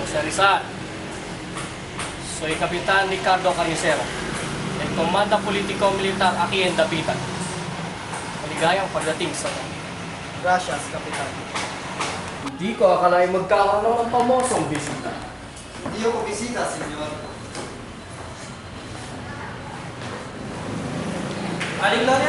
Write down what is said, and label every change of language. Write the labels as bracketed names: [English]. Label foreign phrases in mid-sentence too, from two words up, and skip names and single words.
[Spanish] Rizal. Soy Kapitan Ricardo Carnicero. El Comanda Politico Militar aquí en Dapitan. [Filipino] Maligayang pagdating sa Dapitan. [Spanish] Gracias, Kapitan. [Filipino] Hindi ko akalain magkakaroon ng pamosong bisita. Hindi ako bisita, senyor. Aling Gloria?